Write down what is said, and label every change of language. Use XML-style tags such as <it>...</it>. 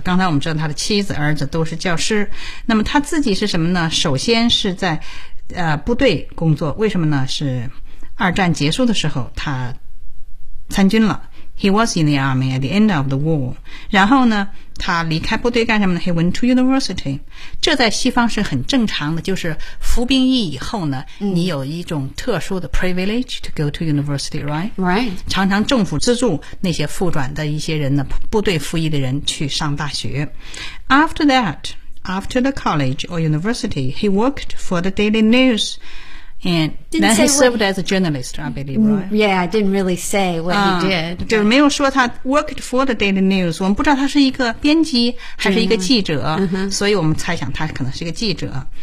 <zh>刚才我们知道他的妻子儿子都是教师，那么他自己是什么呢？首先是在部队工作。为什么呢？是二战结束的时候他参军了。</zh> <en>He was in the army at the end of the war.</en> <zh>然后呢，他离开部队干什么呢？</zh> <en>He went to university.</en> <zh>这在西方是很正常的，就是服兵役以后呢，你有一种特殊的</zh> <en>privilege to go to university, right? Right.</en> <zh>常常政府资助那些复转的一些人呢，部队服役的人去上大学。</zh> <en>After that, after the college or university, he worked for the Daily News. And then he served as a journalist, I believe, right? Yeah, I didn't really say what he did.</en> <zh>就是没有说他</zh> <en>worked for the Daily News.</en> <zh>我们不知道他是一个编辑还是一个记者、 mm-hmm. 所以我们猜想他可能是一个记者。</zh>